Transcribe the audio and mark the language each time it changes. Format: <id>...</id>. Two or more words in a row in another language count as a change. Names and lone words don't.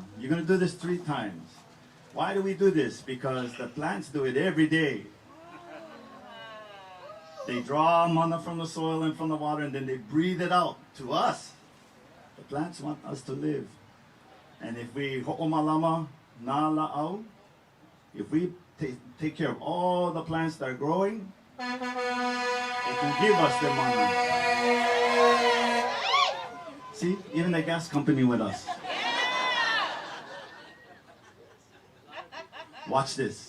<en>You're gonna do this 3 times. Why do we do this? Because the plants do it every day. They draw mana from the soil and from the water, and then they breathe it out to us. The plants want us to live. And if we</en> <haw>ho'omalama na la'au,</haw> <en>if we take care of all the plants that are growing, they can give us their mana. See, even the gas company with us. Watch this.</en>